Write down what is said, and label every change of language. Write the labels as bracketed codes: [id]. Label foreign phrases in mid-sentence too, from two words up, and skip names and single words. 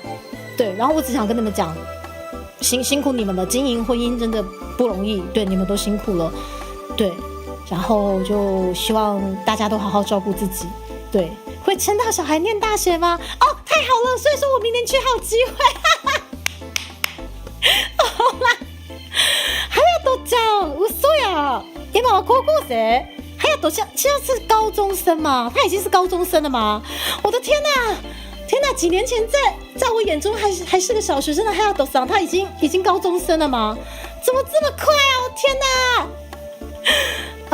[zh] 对，然后我只想跟你们讲，辛苦你们了，经营婚姻真的不容易，对，你们都辛苦了。对，然后就希望大家都好好照顾自己。对，会撑到小孩念大学吗？哦，太好了，所以说我明年去还有机会。好啦，隼人ちゃん，嘘呀！ [ja] 今は高校生。 [zh] 隼人现在是高中生吗？他已经是高中生了吗？我的天哪！天哪！几年前在我眼中还是个小学生的隼人さん，他已经高中生了吗？怎么这么快啊！我天哪！